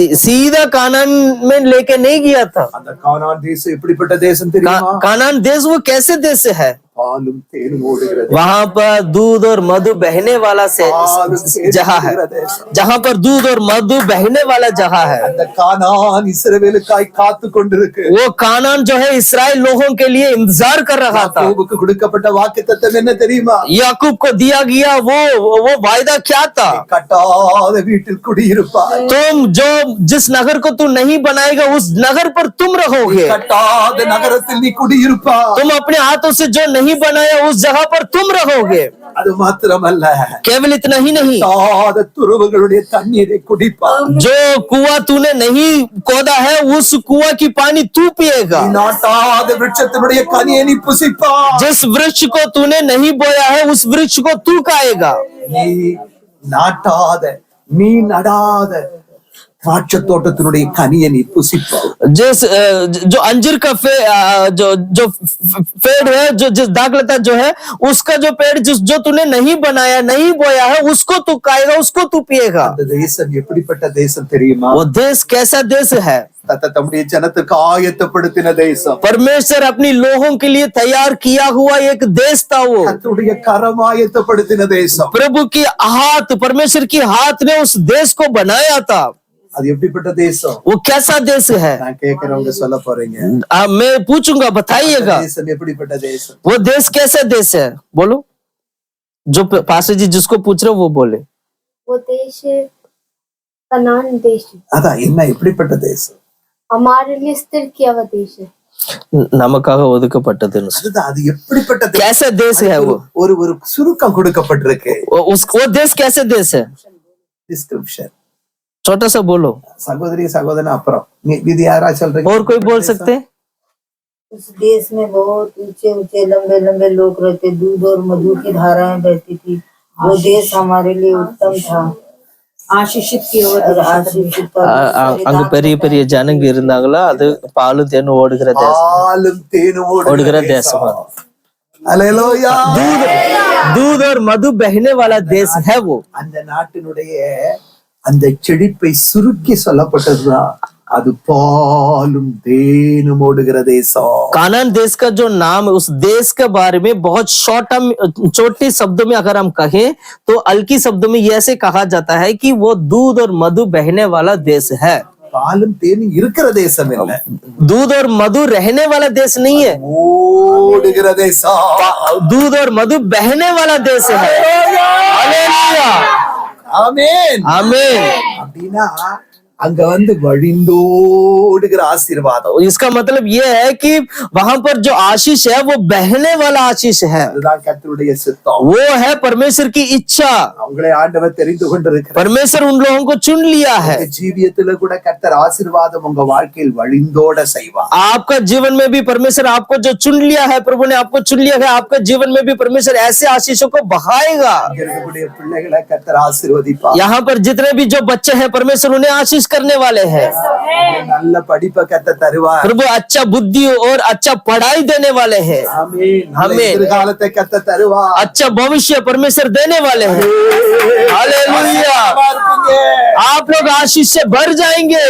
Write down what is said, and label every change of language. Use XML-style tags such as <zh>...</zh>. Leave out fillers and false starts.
<hi>सीधा कानान में लेके नहीं गया था।</hi> <ta>அந்த கானான் தேசம் எப்படிப்பட்ட தேசம் தெரியுமா?</ta> <hi>कानान देश वो कैसे देश है?</hi> <ta>பாலும் தேனும் ஓடுகிறது.</ta> <hi>वहां पर दूध और मधु बहने वाला जगह है, जहां पर दूध और मधु बहने वाला जगह है।</hi> <ta>அந்த கானான் இஸ்ரவேலுக்காய் காத்து கொண்டிருக்கு.</ta> <hi>वो कानान जो है इस्राएल लोगों के लिए इंतजार कर रहा था।</hi> <ta>யாக்கோபுக்கு கொடுக்கப்பட்ட வாக்குத்தத்தம் என்ன தெரியுமா?</ta> <hi>याकूब को दिया गया वो वायदा क्या था?</hi> <ta>கட்டாத வீட்டில் குடியிருப்பாய்.</ta> <hi>तुम जो जिस नगर को तू नहीं बनाएगा उस नगर पर तुम रहोगे।</hi> <ta>கட்டாத நகரத்தில் நீ குடியிருப்பாய்.</ta> <hi>तुम अपने हाथों से जो नहीं बनाया उस जगह पर तुम रहोगे।</hi> <ta>அது மாத்திரமல்ல,</ta> <hi>केवल इतना ही नहीं,</hi> <ta>கட்டாத துருவங்களுடைய தண்ணீரை குடிப்பாய்.</ta> <hi>जो कुआं तूने नहीं खोदा है उस कुआं की पानी तू पिएगा।</hi> <ta>நீ நாட்டாத விருட்சத்தினுடைய கனியை நீ புசிப்பாய்.</ta> <hi>जिस वृक्ष को तूने नहीं बोया है उस वृक्ष को तू खाएगा।</hi> <ta>நீ நாட்டாத நீ நடாத திராட்சை தோட்டத்தினுடைய கனியை நீ புசிப்பாய்.</ta> <hi>जो अंजीर का जो पेड़ है, जो जिस दाखलता जो है उसका जो पेड़ जो तूने नहीं बनाया नहीं बोया है उसको तू खाएगा, उसको तू पिएगा।</hi> <ta>அந்த தேசம் எப்படிப்பட்ட தேசம் தெரியுமா?</ta> <hi>वो देश कैसा देश है?</hi> <ta>தம்முடைய ஜனத்துக்கு ஆயத்தப்படுத்தின தேசம்.</ta> <hi>परमेश्वर अपनी लोगों के लिए तैयार किया हुआ एक देश था। वो</hi> <ta>கர்த்தருடைய கரம் ஆயத்தப்படுத்தின தேசம்.</ta> <hi>प्रभु की हाथ, परमेश्वर की हाथ ने उस देश को बनाया था।</hi> <ta>அது எப்படிப்பட்ட தேசம்?</ta> <hi>वो कैसा देश है?</hi> <ta>நான் கேட்கிறவங்க சொல்ல போறீங்க.</ta> <hi>मैं पूछूंगा, बताइएगा</hi> <ta>தேசம் எப்படிப்பட்ட தேசம்?</ta> <hi>वो देश कैसा देश है? बोलो, जो पास्टर जी जिसको पूछ रहे हो वो बोले। वो देश कनान देश है।</hi> <ta>அதான் என்ன எப்படிப்பட்ட தேசம்?</ta> <hi>हमारे लिए स्थिर किया हुआ देश है।</hi> <ta>நமக்காக ஒதுக்கப்பட்டதுன்னு சொல்லு। அதுதான் அது எப்படிப்பட்ட தேசம்?</ta> <hi>कैसा देश है वो?</hi> <ta>ஒரு சுருக்கம் கொடுக்கப்பட்டிருக்கு.</ta> <hi>वो देश कैसे देश है?</hi> <en>Description.</en> <hi>छोटा सा बोलो,</hi> <ta>சகோதரி சகோதரன் அப்புறம் இது யாரா சொல்றீங்க?</ta> <hi>और कोई बोल सकते? उस देश में बहुत ऊंचे ऊंचे लंबे लंबे लोग रहते, दूध और मधु की धाराएं बहती थी। वो देश हमारे लिए उत्तम था, आशीषित किया हुआ आशीषित।</hi> <ta>அங்க பெரிய பெரிய ஜனங்க இருந்தாங்களா, அது பாலும் தேனும் ஓடுகிற தேசம், பாலும் தேனும் ஓடுகிற தேசம்। அல்லேலூயா.</ta> <hi>दूध और मधु बहने वाला देश है वो।</hi> <ta>அந்த நாட்டினுடைய அந்த செழிப்பை சுருக்கி சொல்லப்பட்டதுதான் அது பாலும் தேனும் ஓடுகிற தேசம்।</ta> <hi>कानान देश का जो नाम है, उस देश के बारे में बहुत छोटे शब्दों में अगर हम कहें तो हल्की शब्दों में ऐसे कहा जाता है कि वो दूध और मधु बहने वाला देश है।</hi> <ta>பாலும் தேனும் இருக்கிற தேசம் இல்ல,</ta> <hi>दूध और मधु रहने वाला देश नहीं है,</hi> <ta>ஓடுகிற தேசம்।</ta> <hi>दूध और मधु बहने वाला देश है। हालेलुया,</hi> <ta>ஆமென்</ta> <hi>आमीन।</hi> <ta>அப்படின்னா அங்க வந்து வழிந்தோடுகிற ஆசீர்வாதம்.</ta> <hi>इसका मतलब ये है कि वहां पर जो आशीष है वो बहने वाला आशीष है,</hi> <ta>அதுதான் கர்த்தருடைய சித்தம்.</ta> <hi>वो है परमेश्वर की इच्छा।</hi> <ta>அவங்களே ஆண்டவர் தெரிந்து கொண்டிருக்கிறார்.</ta> <hi>परमेश्वर उन लोगों को चुन लिया है।</hi> <ta>உங்க ஜீவியத்துல கூட கர்த்தர் ஆசீர்வாதம் உங்க வாழ்க்கையில் வழிந்தோட செய்வார்.</ta> <hi>आपका जीवन में भी परमेश्वर आपको जो चुन लिया है, प्रभु ने आपको चुन लिया है, आपका जीवन में भी परमेश्वर ऐसे आशीषों को बहाएगा।</hi> <ta>இங்க இருக்கக்கூடிய பிள்ளைகளை கர்த்தர் ஆசீர்வதிப்பார்.</ta> <hi>यहाँ पर जितने भी जो बच्चे हैं परमेश्वर उन्हें आशीष करने वाले हैं।</hi> <ta>நல்ல படிப்பை கர்த்தர் தருவார்.</ta> <hi>प्रभु अच्छा बुद्धि और अच्छा पढ़ाई देने वाले हैं।</hi> <ta>ஆமென். நல்ல ஆமென். எதிர்காலத்தை கர்த்தர் தருவார்.</ta> <hi>अच्छा भविष्य परमेश्वर देने वाले हैं। हालेलुया। आप लोग आशीष से भर जाएंगे।</hi>